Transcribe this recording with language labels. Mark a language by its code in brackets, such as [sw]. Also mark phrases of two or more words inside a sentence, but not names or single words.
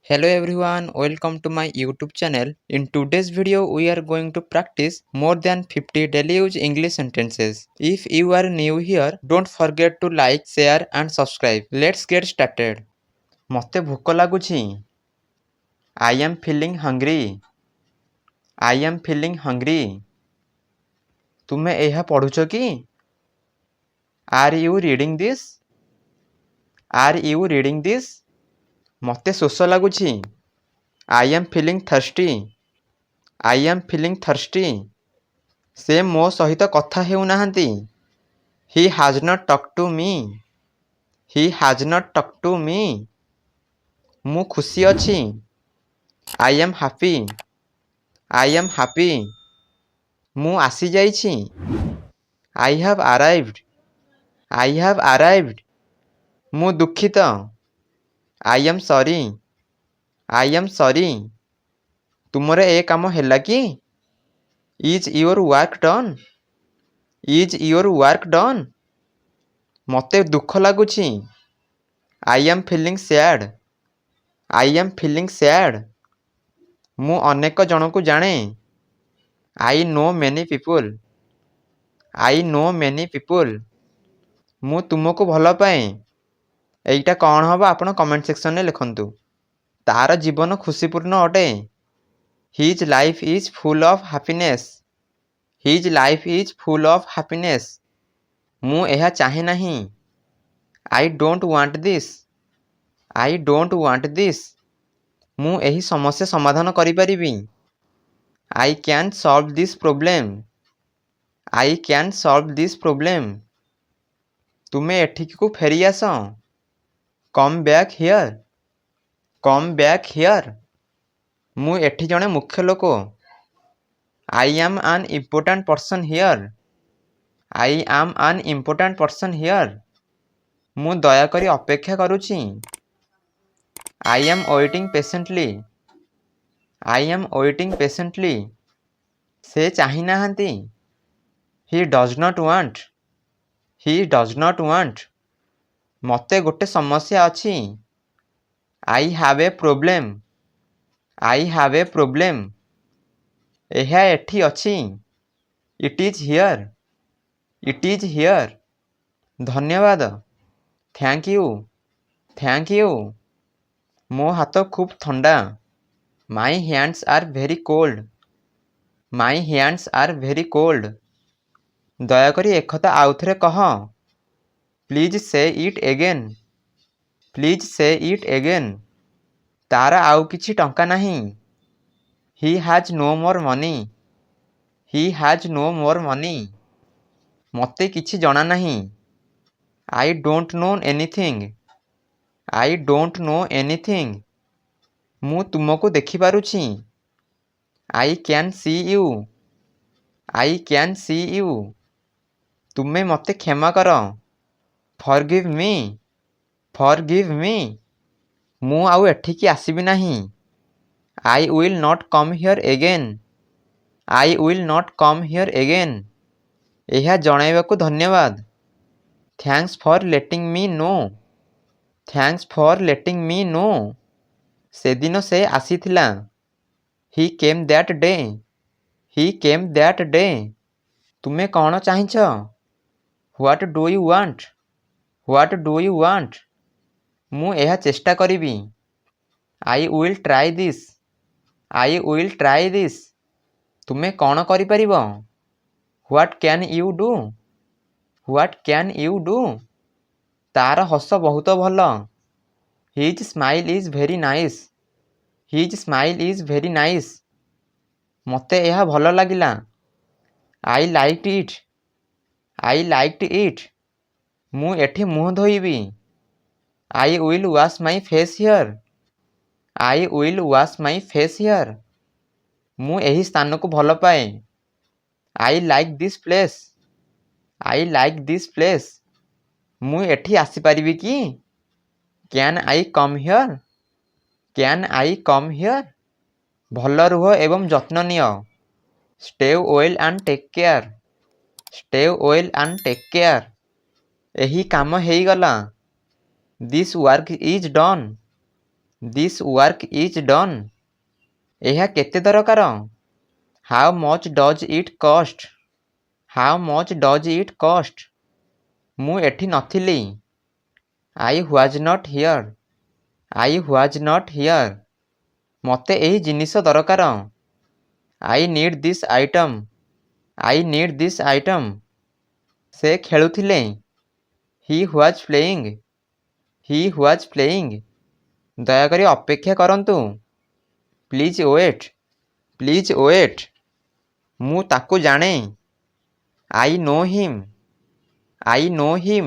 [en] Hello everyone, welcome to my YouTube channel. In today's video, we are going to practice more than 50 daily use English sentences. If you are new here, don't forget to like, share and subscribe. Let's get started. [or] ମୋତେ ଭୋକ ଲାଗୁଛି. [en] I am feeling hungry. I am feeling hungry. [or] ତୁମେ ଏହା ପଢୁଛ କି? [en] Are you reading this? Are you reading this? [or] ମୋତେ ଶୋଷ ଲାଗୁଛି. [en] I am feeling thirsty. I am feeling thirsty. [or] ସେ ମୋ ସହିତ କଥା ହେଉନାହାନ୍ତି. [en] He has not talked to me. He has not talked to me. [or] ମୁଁ ଖୁସି ଅଛି. [en] I am happy. I am happy. [or] ମୁଁ ଆସିଯାଇଛି. [en] I have arrived. I have arrived. [or] ମୁଁ ଦୁଃଖିତ. [en] I am sorry. I am sorry. [or] ତୁମର ଏ କାମ ହେଲା କି? [en] Is your work done? Is your work done? [or] ମୋତେ ଦୁଃଖ ଲାଗୁଛି. [en] I am feeling sad. I am feeling sad. [or] ମୁଁ ଅନେକ ଜଣଙ୍କୁ ଜାଣେ. [en] I know many people. I know many people. [or] ମୁଁ ତୁମକୁ ଭଲ ପାଏ. ଏଇଟା କ'ଣ ହେବ ଆପଣ [en] comment sectionରେ [or] ଲେଖନ୍ତୁ. ତାର ଜୀବନ ଖୁସିପୂର୍ଣ୍ଣ ଅଟେ. [en] His life is full of happiness. His life is full of happiness. [or] ମୁଁ ଏହା ଚାହେଁ ନାହିଁ. [en] I don't want this. I don't want this. [or] ମୁଁ ଏହି ସମସ୍ୟା ସମାଧାନ କରିପାରିବି. [en] I can solve this problem. I can solve this problem. [or] ତୁମେ ଏଠିକୁ ଫେରି ଆସ. [en] Come back here. Come back here. [or] ମୁଁ ଏଠି ଜଣେ ମୁଖ୍ୟ ଲୋକ. [en] I am an important person here. I am an important person here. [or] ମୁଁ ଦୟାକରି ଅପେକ୍ଷା କରୁଛି. [en] I am waiting patiently. I am waiting patiently. [or] ସେ ଚାହିଁନାହାନ୍ତି. [en] He does not want. He does not want. [or] ମୋତେ ଗୋଟେ ସମସ୍ୟା ଅଛି. [en] I have a problem. I have a problem. [or] ଏହା ଏଠି ଅଛି. [en] It is here. It is here. ଧନ୍ୟବାଦ. Thank you. Thank you. [or] ମୋ ହାତ ଖୁବ୍ ଥଣ୍ଡା. [en] My hands are very cold. My hands are very cold. [or] ଦୟାକରି ଏକଥା ଆଉଥରେ କହ. [en] Please say it again. Please say it again. [or] ତାର ଆଉ କିଛି ଟଙ୍କା ନାହିଁ. [en] He has no more money. He has no more money. [or] ମୋତେ କିଛି ଜଣା ନାହିଁ. [en] I don't know anything. I don't know anything. [or] ମୁଁ ତୁମକୁ ଦେଖିପାରୁଛି. [en] I can see you. I can see you. [or] ତୁମେ ମୋତେ କ୍ଷମା କର. [en] Forgive me. Forgive me. [or] ମୁଁ ଆଉ ଏଠିକି ଆସିବି ନାହିଁ. [en] I will not come here again. I will not come here again. [or] ଏହା ଜଣାଇବାକୁ ଧନ୍ୟବାଦ. [en] Thanks for letting me know. Thanks for letting me know. [or] ସେଦିନ ସେ ଆସିଥିଲା. [en] He came that day. He came that day. [or] ତୁମେ କ'ଣ ଚାହିଁଛ? [en] What do you want? What do you want? [or] ମୁଁ ଏହା ଚେଷ୍ଟା କରିବି. [en] I will try this. I will try this. [or] ତୁମେ କ'ଣ କରିପାରିବ? [en] What can you do? What can you do? [or] ତାର ହସ ବହୁତ ଭଲ. [en] His smile is very nice. His smile is very nice. [or] ମୋତେ ଏହା ଭଲ ଲାଗିଲା. [en] I liked it. I liked it. [or] ମୁଁ ଏଠି ମୁହଁ ଧୋଇବି. [en] I will wash my face here. I will wash my face here. [or] ମୁଁ ଏହି ସ୍ଥାନକୁ ଭଲ ପାଏ. [en] I like this place. I like this place. [or] ମୁଁ ଏଠି ଆସିପାରିବି କି? [en] Can I come here? Can I come here? [or] ଭଲ ରୁହ ଏବଂ ଯତ୍ନ ନିଅ. [en] Stay well and take care. Stay well and take care. [or] ଏହି କାମ ହେଇଗଲା. [en] This work is done. This work is done. [or] ଏହା କେତେ ଦରକାର? [en] How much does it cost? How much does it cost? [or] ମୁଁ ଏଠି ନଥିଲି. [en] I was not here. I was not here. [or] ମୋତେ ଏହି ଜିନିଷ ଦରକାର. [en] I need this item. I need this item. [or] ସେ ଖେଳୁଥିଲେ. [en] He was playing. He was playing. [or] ଦୟାକରି ଅପେକ୍ଷା କରନ୍ତୁ. [en] Please wait. Please wait. [or] ମୁଁ ତାକୁ ଜାଣେ. [en] I know him. I know him.